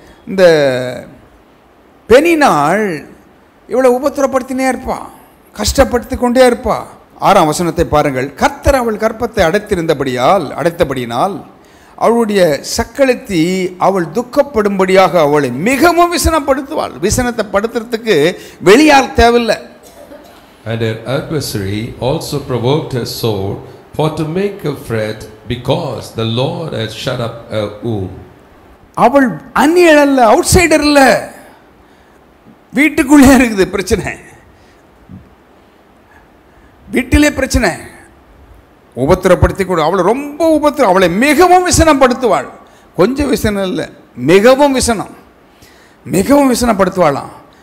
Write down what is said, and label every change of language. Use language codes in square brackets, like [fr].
[ta] இந்த பெனினாள் இவ்வளவு உபத்திரப்படுத்தினே இருப்பா, கஷ்டப்படுத்தி கொண்டே இருப்பா. 6ஆம் வசனத்தை பாருங்கள். கர்த்தர் அவள் கற்பத்தை அடைத்தபடியினால் அவளுடைய சக்களத்தி அவள் துக்கப்படும்படியாக அவளை மிகவும் விசனப்படுத்துவாள். விசனத்தை படுத்துறதுக்கு வெளியால் தேவையில்லை. [en] And her adversary also provoked her sore for to make her fret, because the Lord has shut up her womb. [ta] அவள் அந்நியள் அல்ல, அவுட் சைடர் இல்ல, வீட்டுக்குள்ளே இருக்குது பிரச்சனை, வீட்டிலே பிரச்சனை, உபத்திரப்படுத்தி கூட அவளை ரொம்ப அவளை மிகவும் விசனப்படுத்துவாள். கொஞ்சம் விசனம் இல்லை, மிகவும் விசனப்படுத்துவாளாம்.